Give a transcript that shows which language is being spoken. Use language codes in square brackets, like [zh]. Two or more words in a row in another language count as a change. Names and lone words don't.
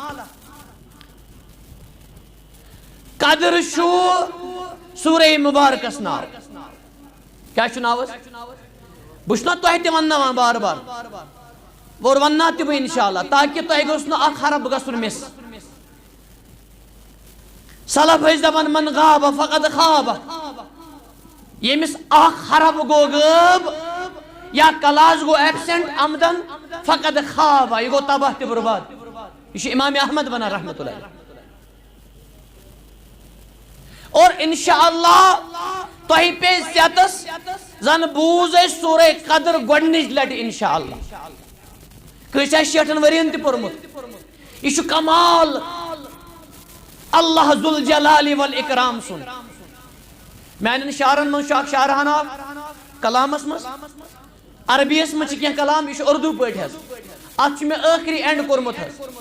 [ks] قدر چھُ سورہ مبارکس ناو کیا چھُ ناو بہٕ چھُس نا تۄہہِ تہِ ونناوان بار بار اور ونناو تہِ بہٕ انشاءاللہ تاکہِ تۄہہِ گوٚژھ نہٕ اکھ حرف گژھُن مِس سلف ٲسۍ دپان [ar] من غاب فقد خواب [ks] ییٚمِس اکھ حرف گوٚو غٲب یا کلاس گوٚو ایبسینٹ [ar] عمدن فقد خواب [ks] یہِ گوٚو تباہ تہِ برباد یہ چھُ امام احمد ونان [ar] رحمۃ اللہ [ks] اور انشاءاللہ تۄہہِ پے صحتس زن بوٗز اَسہِ سورہ قدر گۄڈنِچ لٹہِ انشاءاللہ کٲنٛسہِ آسہِ 60 ؤرین تہِ پوٚرمُت یہِ چھُ کمال اللہ [ar] ذوالجلال والاکرام [ks] سُنٛد میانٮ۪ن شعرن منٛز چھُ اکھ شعرا ناو کلامس منٛز عربیس منٛز چھِ کینٛہہ کلام یہِ چھُ اردوٗ پٲٹھۍ حظ اتھ چھُ مےٚ ٲخری اینڈ کوٚرمُت حظ